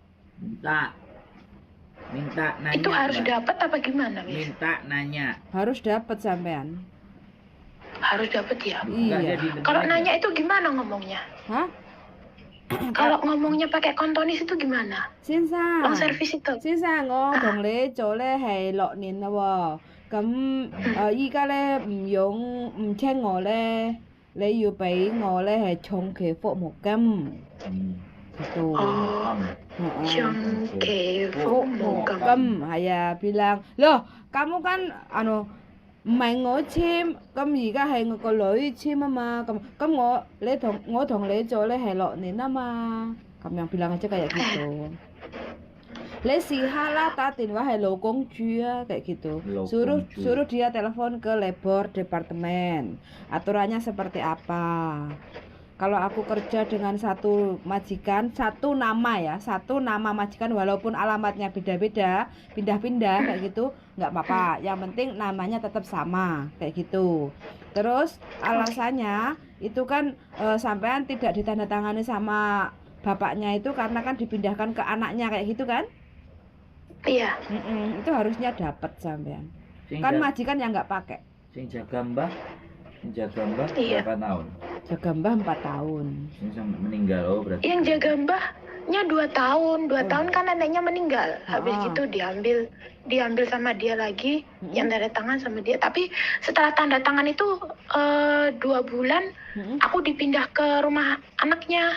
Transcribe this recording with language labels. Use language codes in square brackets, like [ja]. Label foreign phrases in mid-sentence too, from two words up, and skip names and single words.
[id] minta nanya. Itu harus Mbak. dapat apa gimana, Miss? Minta nanya. Harus dapat sampean. Harus dapat ya. Nggak Iya. jadi Kalau aja. nanya itu gimana ngomongnya? Hah? Kalau ngomongnya pakai kontonis itu gimana? Sinsa. [en] Long service [id] itu. [yue] 先生，我同你做咧係6年啦喎，咁依家咧唔請我咧，你要俾我咧係長期服務金， [id] gitu. Oh, Heeh. [yue] 長期服務金. 係啊 ， [id] bilang loh kamu kan [yue] 唔係我簽，咁而家係我個女簽啊嘛，咁我同你做咧係6年啊嘛，咁樣 [id] bilang aja kayak gitu. [yue] 你試下啦，打電話係勞工處啊， [id] kayak gitu. [yue] 勞工處。 [id] Suruh dia telepon ke labor departemen. Aturannya seperti apa? Kalau aku kerja dengan satu majikan, satu nama majikan walaupun alamatnya beda-beda, pindah-pindah kayak gitu, nggak apa-apa. Yang penting namanya tetap sama kayak gitu. Terus alasannya itu kan sampean tidak ditandatangani sama bapaknya itu karena kan dipindahkan ke anaknya kayak gitu kan? Iya. Itu harusnya dapat sampean. Sing Kan ja- majikan yang nggak pakai. sing jaga mbah Iya. berapa tahun? Jaga mbah 4 tahun. Sing sampe meninggal berarti. Yang jaga mbahnya 2 tahun. 2 tahun kan neneknya meninggal. Habis Ah. gitu diambil sama dia lagi, yang tanda tangan sama dia. Tapi setelah tanda tangan itu 2 bulan Mm-mm. aku dipindah ke rumah anaknya,